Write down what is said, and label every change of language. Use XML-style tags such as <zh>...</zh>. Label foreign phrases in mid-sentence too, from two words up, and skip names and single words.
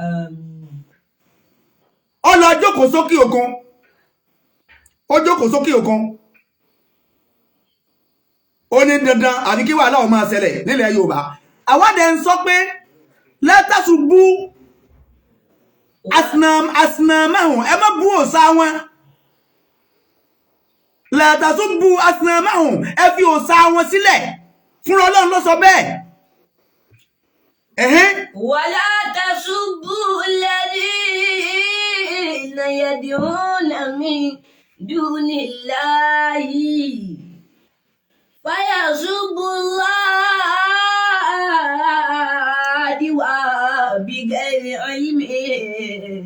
<yo>Ó lọ jókòó sókè òkun, ó jókòó sókè òkun, ó ní dandan àbí kí wàhálà ó máa ṣẹlẹ̀ nílẹ̀ Yorùbá. Àwádẹ ń sọ pé</yo> <ar>لا تسبوا أصنامهم,</ar> <yo>ẹ má bú òòṣà wọn.</yo> <ar>لا تسبوا أصنامهم,</ar> <yo>ẹ fi òòṣà wọn sílẹ̀, fún Ọlọ́run ló sọ bẹ́ẹ̀.</yo> <ar>ولا تسبوا الذين يدعون من دون الله فيسبوا الله بغير علم</ar>